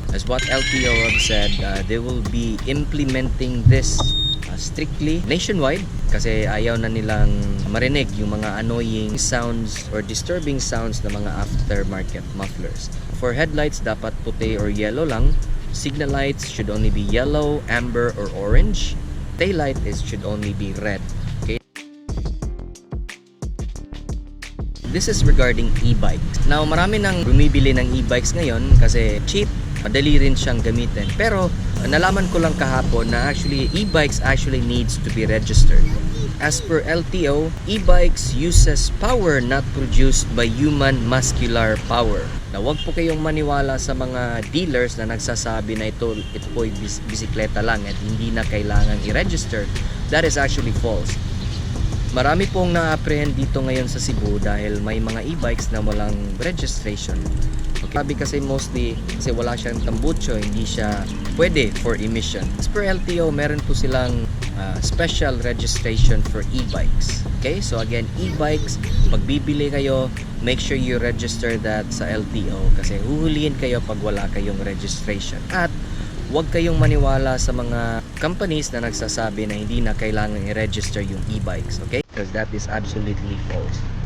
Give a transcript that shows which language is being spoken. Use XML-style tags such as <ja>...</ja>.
<en>As what LTO have said, they will be implementing this strictly nationwide</en> <tl>kasi ayaw na nilang marinig yung mga annoying sounds or disturbing sounds ng mga aftermarket mufflers.</tl> <en>For headlights,</en> <tl>dapat puti</tl> <en>or yellow lang. Signal lights should only be yellow, amber, or orange. Taillight should only be red. Okay? This is regarding e-bikes.</en> <tl>Now, marami nang bumibili ng e-bikes ngayon kasi cheap, madali rin siyang gamitin. Pero, nalaman ko lang kahapon na actually e-bikes actually needs to be registered.</tl> <en>As per LTO, e-bikes uses power not produced by human muscular power.</en> <tl>Na wag po kayong maniwala sa mga dealers na nagsasabi na ito po'y bisikleta lang at hindi na kailangan i-register.</tl> <en>That is actually false.</en> <tl>Marami pong na-apprehend dito ngayon sa Cebu dahil may mga e-bikes na walang registration. Sabi kasi mostly kasi wala siyang tambucho, hindi siya pwede for emission.</tl> <en>As per LTO,</en> <tl>meron po silang</tl> <en>special registration for e-bikes.</en> <tl>Okay, so again, e-bikes, magbibili kayo,</tl> <en>make sure you register that</en> <tl>sa LTO kasi huhulihin kayo pag wala kayong registration. At huwag kayong maniwala sa mga companies na nagsasabi na hindi na kailangan i-register yung e-bikes, okay?</tl> <en>Because that is absolutely false.</en>